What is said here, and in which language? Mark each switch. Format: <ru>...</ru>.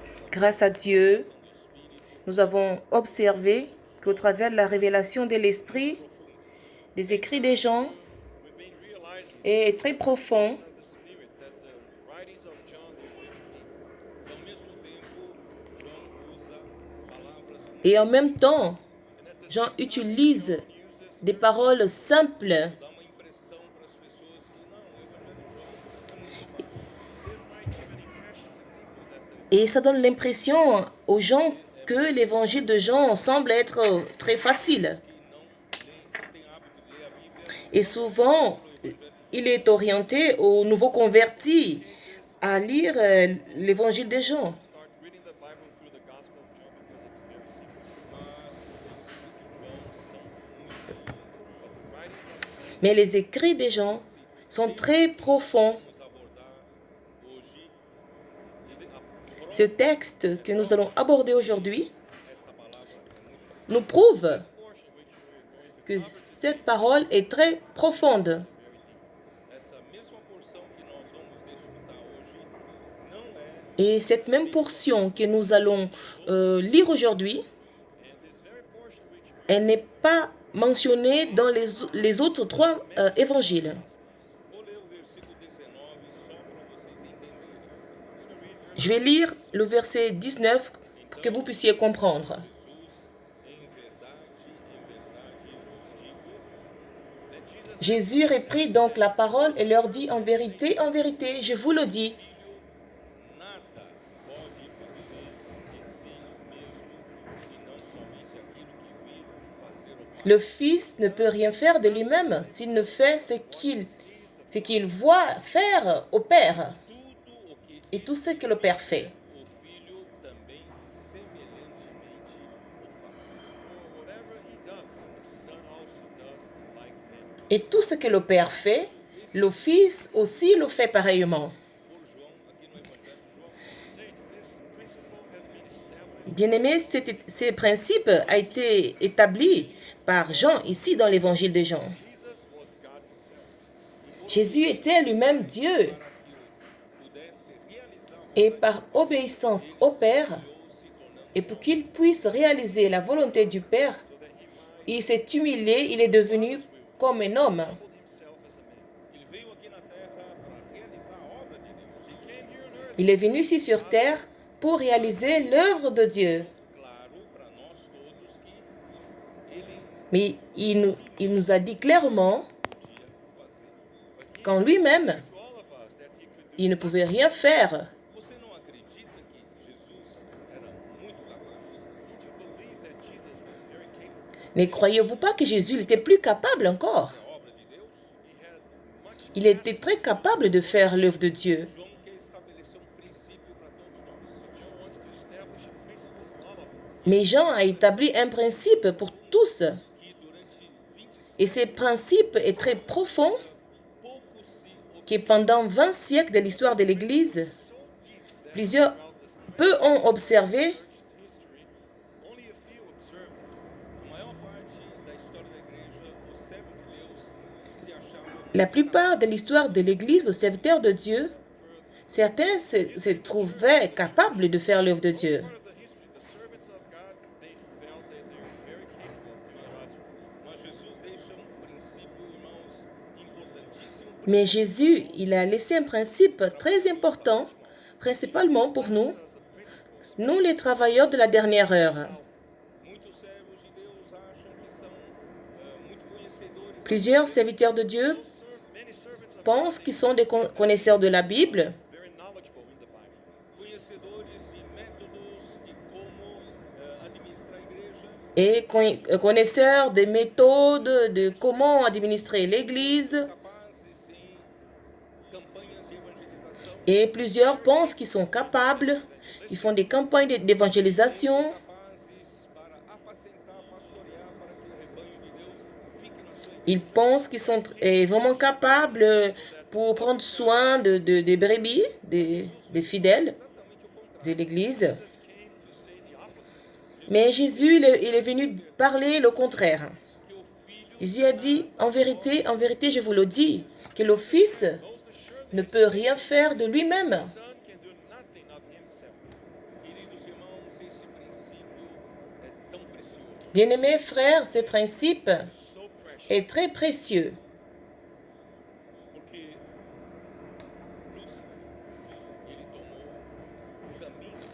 <fr>Grâce à Dieu, nous avons observé qu'au travers de la révélation de l'Esprit, des écrits des gens</fr> <en>We've been realizing</en> <fr>est très profond</fr> <en>of the Spirit that the writings of John the 15,</en> <pt>ao mesmo tempo, João usa palavras</pt> <fr>et en même temps, Jean utilise des paroles simples</fr> <pt>dá uma impressão para as pessoas que não, o Evangelho de João</pt> <fr>et ça donne l'impression aux gens que l'évangile de Jean semble être très facile. Et souvent, il est orienté aux nouveaux convertis à lire l'évangile de Jean.</fr> <en>start reading the Bible through the Gospel of John because it's very simple.</en> <fr>Mais les écrits des gens sont très profonds. Ce texte que nous allons aborder aujourd'hui nous prouve que cette parole est très profonde.</fr> <pt>Essa mesma porção que nós vamos desfrutar hoje não é</pt> <fr>Et cette même portion que nous allons lire aujourd'hui, elle n'est pas mentionnée dans les autres trois évangiles.</fr> <pt>Vou ler o versículo 19 só para vocês entenderem.</pt> <fr>Je vais lire le verset 19 pour que vous puissiez comprendre. Jésus reprit donc la parole et leur dit en vérité, je vous le dis,</fr> <pt>Nada pode fazer de si mesmo, senão somente aquilo que vir fazer o Pai.</pt> <fr>le Fils ne peut rien faire de lui-même s'il ne fait ce qu'il voit faire au Père</fr> <pt>Tudo o que</pt> <fr>et tout ce que le Père fait.</fr> <pt>o Filho também semelhantemente o faz.</pt> <en>For whatever he does, the Son also does in like manner.</en> <fr>Et tout ce que le Père fait, le Fils aussi le fait pareillement.</fr> <pt>Por João, aqui no Evangelho de João.</pt> <en>Saints, this principle has been established</en> <fr>Bien-aimés, ce principe a été établi par Jean ici dans l'évangile de Jean.</fr> <en>Jesus was God himself.</en> <fr>Jésus était lui-même Dieu</fr> <pt>Pudesse realizar</pt> <fr>et par obéissance au Père et pour qu'il puisse réaliser la volonté du Père, il s'est humilié, il est devenu comme un homme.</fr> <en>himself as a man.</en> <pt>Ele veio aqui na terra para realizar a obra de Deus.</pt> <en>He came here on earth,</en> <fr>Il est venu ici sur terre pour réaliser l'œuvre de Dieu.</fr> <pt>claro, para nós todos que ele</pt> <fr>Mais il nous a dit clairement qu'en lui-même,</fr> <en>to all of us that he could do.</en> <fr>il ne pouvait rien faire.</fr> <pt>Você não acredita que Jesus era muito capaz?</pt> <en>Don't you believe that Jesus was very capable?</en> <fr>Ne croyez-vous pas que Jésus il était plus capable encore?</fr> <pt>A obra de Deus?</pt> <en>He had much.</en> <fr>Il était très capable de faire l'œuvre de Dieu.</fr> <pt>João quer estabelecer princípio para todos nós.</pt> <en>John wants to establish a principle for all of us.</en> <fr>Mais Jean a établi un principe pour tous.</fr> <pt>Que durante 25</pt> <fr>Et ce principe est très profond</fr> <pt>poucos se</pt> <fr>que pendant 20 siècles de l'histoire de l'Église, plusieurs peu ont observé,</fr> <en>history, only a few observed it.</en> <pt>A maior parte da história da igreja, os servos de Deus se achavam</pt> <fr>la plupart de l'histoire de l'Église, le serviteur de Dieu, certains se trouvaient capables de faire l'œuvre de Dieu.</fr> <en>Part of the history, the servants of God, they felt that they were very capable of doing God's work.</en> <pt>Mas Jesus deixa princípio, irmãos, importantíssimo.</pt> <fr>Mais Jésus, il a laissé un principe très important, principalement pour nous, nous les travailleurs de la dernière heure.</fr> <pt>Muitos servos de Deus acham que são muito conhecedores.</pt> <fr>Plusieurs serviteurs de Dieu</fr> <en>Many servants of</en> <fr>pensent qu'ils sont des connaisseurs de la Bible</fr> <en>very knowledgeable in the Bible.</en> <pt>Conhecedores de métodos de como administrar a igreja,</pt> <fr>et connaisseurs des méthodes de comment administrer l'Église.</fr> <pt>capazes em campanhas de evangelização,</pt> <fr>Et plusieurs pensent qu'ils sont capables, ils font des campagnes d'évangélisation.</fr> <pt>capazes para apacentar, pastorear, para que o rebanho de Deus fique na sua igreja.</pt> <fr>Ils pensent qu'ils sont vraiment capables pour prendre soin des brebis, des fidèles de l'Église.</fr> <en>Jesus came to say the opposite.</en> <fr>Mais Jésus, il est venu parler le contraire. Jésus a dit, en vérité, je vous le dis, que le Fils ne peut rien faire de lui-même.</fr> <en>The Son can do nothing of himself.</en> <pt>Queridos irmãos, esse princípio é tão precioso.</pt> <fr>Bien-aimés frères, ce principe</fr> <en>So precious.</en> <fr>est très précieux</fr> <pt>Porque Lúcifer, ele tomou o caminho,</pt>